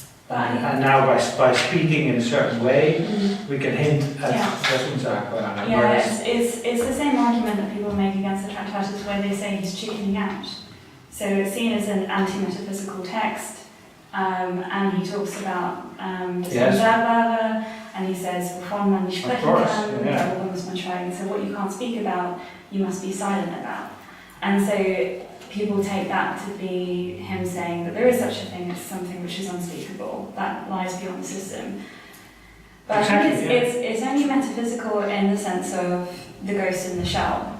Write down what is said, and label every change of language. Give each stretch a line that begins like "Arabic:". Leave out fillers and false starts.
English: And now by speaking in a certain way, we can hint at das Unsagbare. It's the same argument that people make against the Tractatus, where they say he's chickening out. So it's seen as an anti-metaphysical text, and he talks about das Unsagbare, And he says,
German: wovon man nicht sprechen kann, darüber muss man schweigen.
English: So what you can't speak about, you must be silent about. And so people take that to be him saying that there is such a thing as something which is unspeakable, that lies beyond the system. But Exactly, I think it's only metaphysical in the sense of the ghost in the shell.